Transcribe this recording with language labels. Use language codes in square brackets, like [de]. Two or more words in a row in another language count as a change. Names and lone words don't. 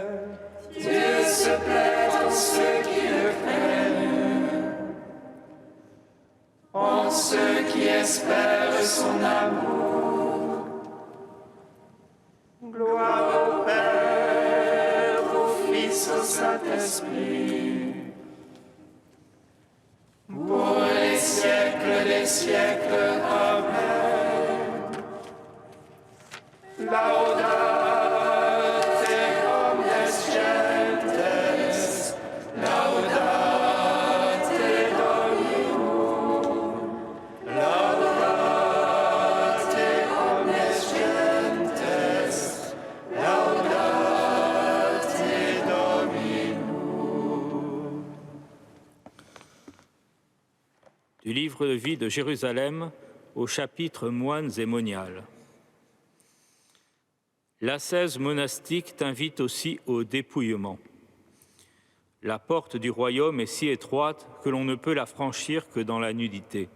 [fr] Dieu se plaît en ceux qui le craignent, en ceux qui espèrent son amour. Gloire au Père, Au Fils, au Saint-Esprit, pour les siècles des siècles. Amen. [la] Laudate omnes gentes, Laudate Dominum, laudate omnes gentes, laudate Dominum. [fr] Du livre de vie de Jérusalem au chapitre Moines et moniales. L'ascèse monastique t'invite aussi au dépouillement. La porte du royaume est si étroite que l'on ne peut la franchir que dans la nudité.